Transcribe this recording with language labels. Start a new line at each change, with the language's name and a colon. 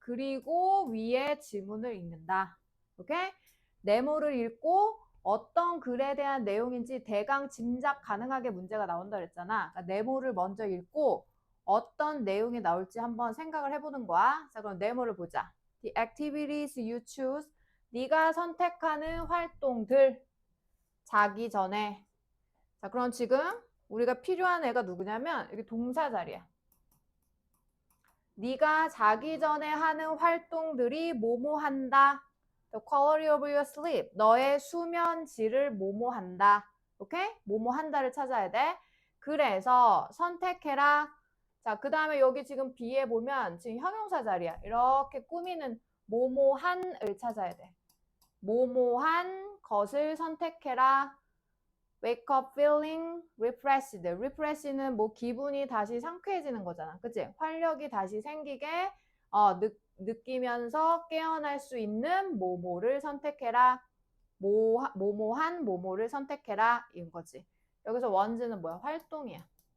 Korean: 그리고 위에 지문을 읽는다. 오케이? 네모를 읽고 어떤 글에 대한 내용인지 대강 짐작 가능하게 문제가 나온다 그랬잖아. 그러니까 네모를 먼저 읽고 어떤 내용이 나올지 한번 생각을 해보는 거야. 자, 그럼 네모를 보자.
English: The activities you choose.
Korean: 네가 선택하는 활동들. 자기 전에. 자, 그럼 지금 우리가 필요한 애가 누구냐면 여기 동사 자리야. 네가 자기 전에 하는 활동들이 뭐뭐 한다.
English: The quality of your sleep.
Korean: 너의 수면 질을 뭐뭐 한다. 오케이? 뭐뭐 한다를 찾아야 돼. 그래서 선택해라. 자, 그 다음에 여기 지금 B에 보면 지금 형용사 자리야. 이렇게 꾸미는 뭐뭐한을 찾아야 돼. 뭐뭐한 것을 선택해라.
English: Wake up feeling refreshed.
Korean: refresh는 뭐 기분이 다시 상쾌해지는 거잖아. 그치? 활력이 다시 생기게 느끼면서 깨어날 수 있는 뭐뭐를 선택해라. 뭐뭐한 뭐뭐를 선택해라. 이런 거지. 여기서 원즈는 뭐야? 활동이야.